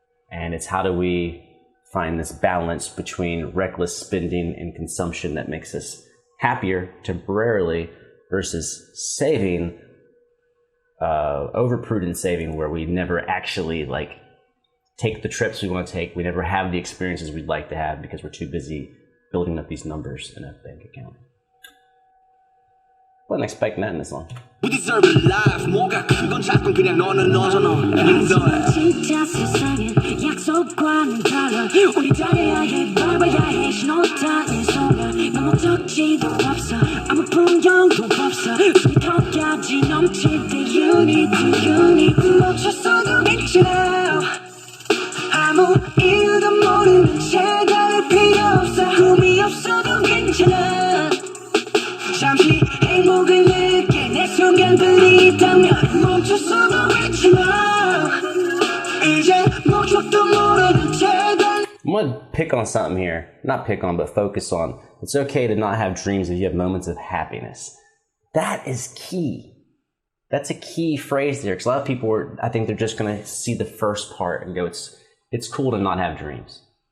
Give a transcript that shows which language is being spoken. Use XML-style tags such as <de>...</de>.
<en>And it's how do we find this balance between reckless spending and consumption that makes us happier temporarily versus saving, overprudent saving, where we never actually like take the trips we want to take. We never have the experiences we'd like to have because we're too busy building up these numbers in a bank account. Wasn't expecting that in this one. We deserve a life.</en> <ko>뭐가 크건 작건 그냥 너는 너잖아. 진짜 세상엔 약속과는 달라. 우리 잘해야 해, 밟아야 해. 신호 따윈 소멸. 너 목적지도 없어. 아무 풍경도 없어. 숨이 턱까지 넘칠 때</ko> <en>you need to</en> <ko>멈췄어도 괜찮아. 아무 이유도 모르는 채 달릴 필요 없어. 꿈이 없어도 괜찮아. 잠시 행복을 느껴 내 순간들이 있다면 멈췄어도 괜찮아. 이제 목적도 모르는 채</ko> <en>I'm gonna pick on something here. Not pick on, but focus on. It's okay to not have dreams if you have moments of happiness. That is key. That's a key phrase there, because a lot of people are, I think they're just going to see the first part and go, it's cool to not have dreams.</en>